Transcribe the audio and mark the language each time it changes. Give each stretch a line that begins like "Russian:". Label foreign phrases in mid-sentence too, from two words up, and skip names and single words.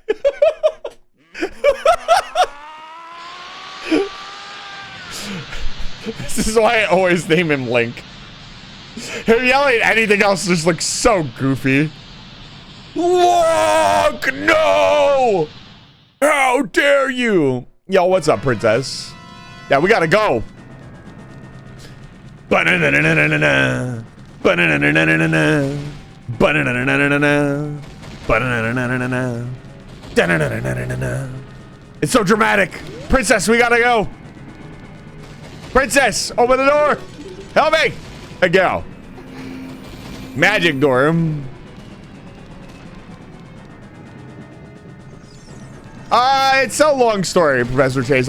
English: This is why I always name him Link. Him yelling at anything else just looks so goofy. Look! No! How dare you? Yo, what's up, princess? Yeah, we gotta go. Ba-na-na-na-na-na-na. Ba-na-na-na-na-na-na. Ba-na-na-na-na-na-na. Ba-na-na-na-na-na-na. Da-na-na-na-na-na-na. It's so dramatic. Princess, we gotta go. Princess, open the door. Help me. A go. Magic door. It's a long story, Professor Chase.